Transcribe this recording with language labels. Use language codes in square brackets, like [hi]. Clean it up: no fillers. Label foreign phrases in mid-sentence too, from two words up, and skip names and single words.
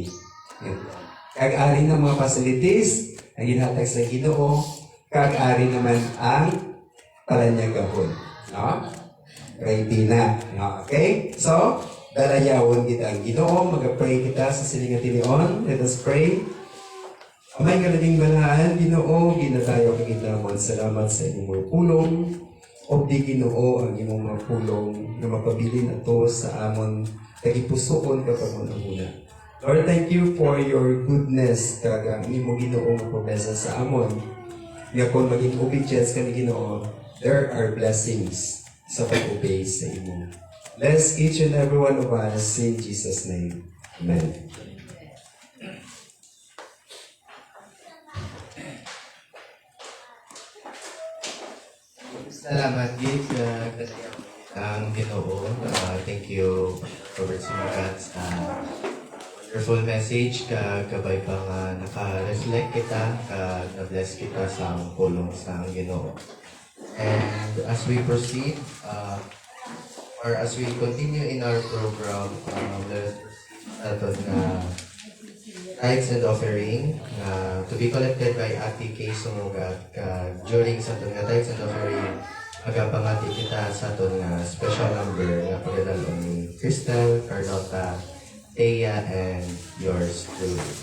[hil] Kag-ari ng mga facilities ang ginhatag sa Ginoo, kag-ari naman ang palanyang gahon. No? Ready na. Okay? So, dalayawon kita ang Ginoo, mag-pray kita sa silinga tinion. [en] Let us pray. [hil] Amay kalabing balahan, Ginoo, ginatayo ka kita mo. Salamat sa inyong mga pulong. O di Ginoo ang inyong mga pulong na mapabilin ato sa amon kagipusoon kapag muna. Lord, [en] thank you for your goodness [hil] kagang imo Ginoo nga promesa sa amon. Nga kung maging obedience kami Ginoo, [en] there are blessings [hil] sa pag-obey sa imo. [en] Bless each and every one of us in Jesus' name. Amen. [hil] Salamat, Gid. Ang Ginoo. [en] Thank you, Robert Sumagat, sa wonderful message. [hil] Kabay pa nga naka-reflect kita, na-bless kita sa pulong sa Ginoo. [en] And as we proceed, or as we continue in our program, let us proceed [hil] ato na [en] tithes and offering to be collected by Ate Kay Sumugat during [hil] sa aton nga [en] tithes and offering [hil] magapangati kita sa aton nga [en] special number [hil] nga pagdadalon ni [en] Crystal, Carlota, Thea, and yours truly.